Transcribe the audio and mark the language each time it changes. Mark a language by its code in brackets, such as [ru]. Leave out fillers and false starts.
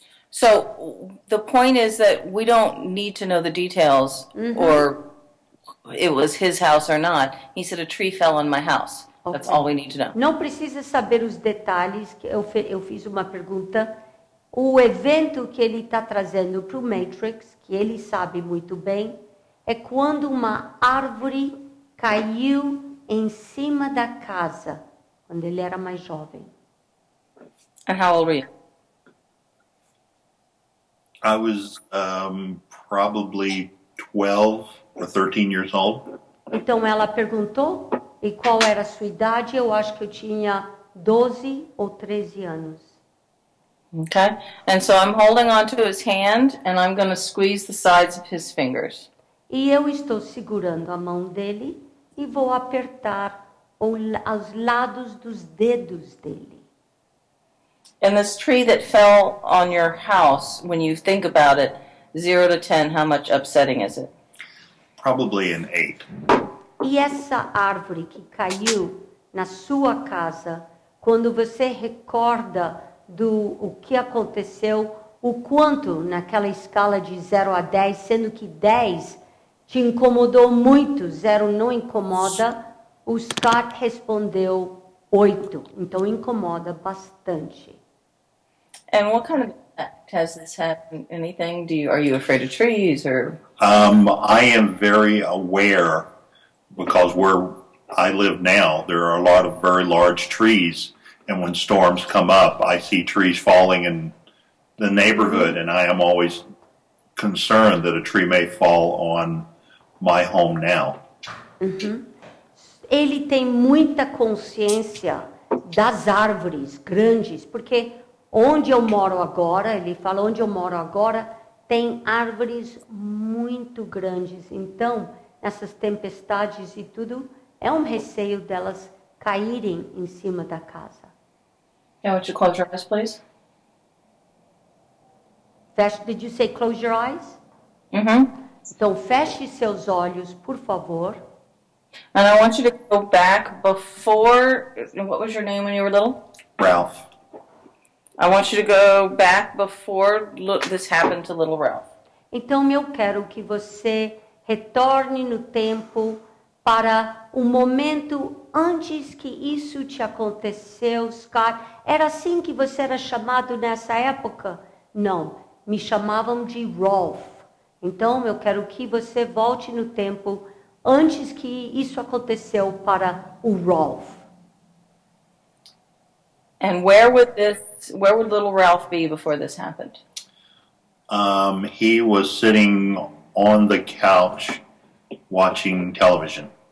[en] So the point is that we don't need to know the details or it was his house or not. He said a tree fell on my house. That's Okay. all we need to know. [pt] Não precisa saber os detalhes, que eu fiz uma pergunta. O evento que ele está trazendo para o Matrix, que ele sabe muito bem, é quando uma árvore caiu em cima da casa, quando ele era mais jovem. [en] And how old were you? I was probably 12 or 13 years old. [pt] Então ela perguntou, e qual era a sua idade? Eu acho que eu tinha 12 ou 13 anos. [en] Okay. And so I'm holding onto his hand and I'm going to squeeze the sides of his fingers. [pt] E eu estou segurando a mão dele e vou apertar aos lados dos dedos dele. [en] And this tree that fell on your house, when you think about it, 0 to 10, how much upsetting is it? Probably an 8. [pt] E essa árvore que caiu na sua casa, quando você recorda o que aconteceu, o quanto naquela escala de 0 a 10, sendo que 10 te incomodou muito, 0 não incomoda, o Scott respondeu 8, então incomoda bastante. [en] And what kind of effect has this had? Anything? Are you afraid of trees or? I am very aware because where I live now, there are a lot of very large trees. And when storms come up, I see trees falling in the neighborhood, and I am always concerned that a tree may fall on my home now. [pt] Ele tem muita consciência das árvores grandes, porque onde eu moro agora, ele fala, onde eu moro agora, tem árvores muito grandes. Então, nessas tempestades e tudo, é um receio delas caírem em cima da casa. [en] Yeah, would you close your eyes, please? Did you say close your eyes? Mm-hmm. [pt] Então feche seus olhos, por favor. [en] And I want you to go back before, what was your name when you were little? Ralph. I want you to go back before this happened to little Ralph. [pt] Então eu quero que você retorne no tempo para um momento antes que isso te aconteceu, Scott. Era assim que você era chamado nessa época? Não, me chamavam de Rolf. Então eu quero que você volte no tempo antes que isso aconteceu para o Rolf. [en] And where would little Ralph be before this happened? He was sitting on the couch watching television.